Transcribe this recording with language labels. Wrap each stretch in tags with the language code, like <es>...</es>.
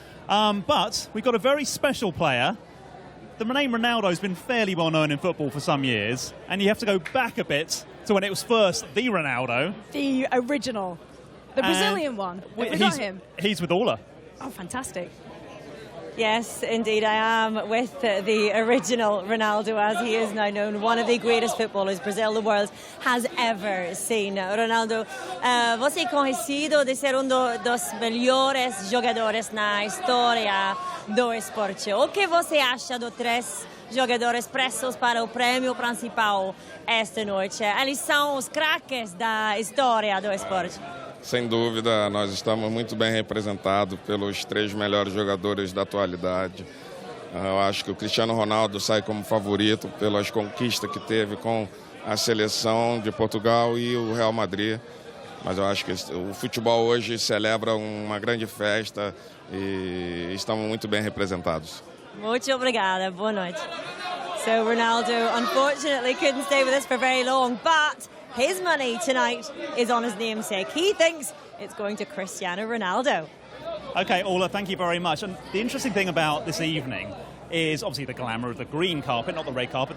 <en>But we've got a very special player. The name Ronaldo has been fairly well known in football for some years, and you have to go back a bit to when it was first the Ronaldo. The original. The Brazilian one. Have we got him? He's with Ola. Oh, fantastic. Yes, indeed I am, with the original Ronaldo, as he is now known, one of the greatest footballers Brazil, the world, has ever seen.</en> <pt>Ronaldo, você é conhecido de ser dos melhores jogadores na história do esporte. O que você acha dos 3 jogadores pressos para o prêmio principal esta noite? Eles são os craques da história do esporte. Sem dúvida, nós estamos muito bem representados pelos 3 melhores jogadores da atualidade. Eu acho que o Cristiano Ronaldo sai como favorito pelas conquistas que teve com a seleção de Portugal e o Real Madrid. Mas eu acho que o futebol hoje celebra uma grande festa e estamos muito bem representados. Muito obrigada. Boa noite.</pt> <en>So Ronaldo unfortunately couldn't stay with us for very long, but his money tonight is on his namesake. He thinks it's going to Cristiano Ronaldo. Okay, Ola, thank you very much. And the interesting thing about this evening is obviously the glamour of the green carpet, not the red carpet.</en>